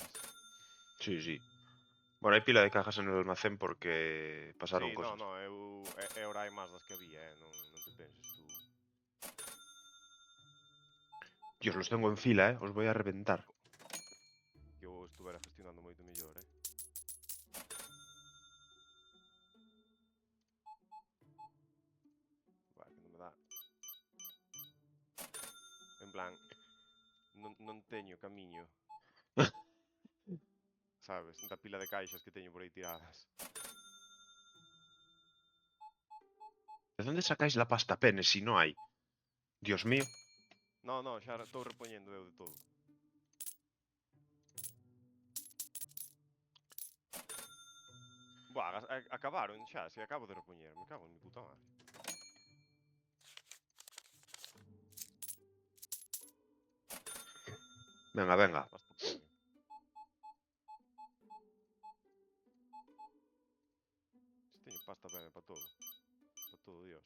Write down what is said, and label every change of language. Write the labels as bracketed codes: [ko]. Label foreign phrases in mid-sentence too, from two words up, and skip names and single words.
[es] Sí, sí. Bueno, hay pila de cajas en el almacén porque pasaron Sí, cosas. [gl] no, ahora hai máis das que había, non te penses tú. [es] Dios, los tengo en fila, os voy a reventar. [gl] Que eu estuvera gestionando moito mellor, Vale, que non me dá. En plan, non teño camiño. Sabes, da pila de caixas que teño por aí tiradas. [es] ¿De dónde sacáis la pasta pene si no hay? Dios mío. No, [gl] xa estou repoñendo eu de todo. Buah, acabaron xa, se acabo de repoñer, [es] me cago en mi puta madre. Venga, venga. Pasta pene. [gl] Se teño pasta pene para todo. [es] Para todo, Dios.